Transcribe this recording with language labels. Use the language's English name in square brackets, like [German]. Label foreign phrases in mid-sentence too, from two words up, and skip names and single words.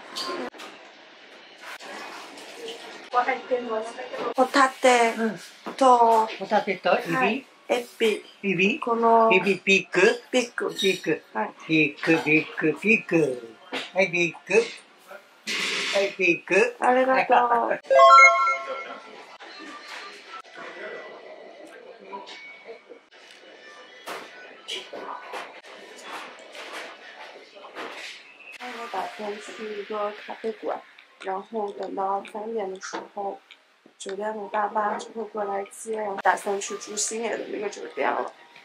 [Japanese] ホタテと、ホタテとエビ、はい、エビ、エビ、このエビピック、ピック、ピック、はい、ピック、ピック、ピック、はい、ピック、はい、ピック。ありがとう。 [Chinese] 我打算去一个咖啡馆，然后等到3点的时候，酒店的大巴就会过来接，然后打算去住星野的那个酒店了。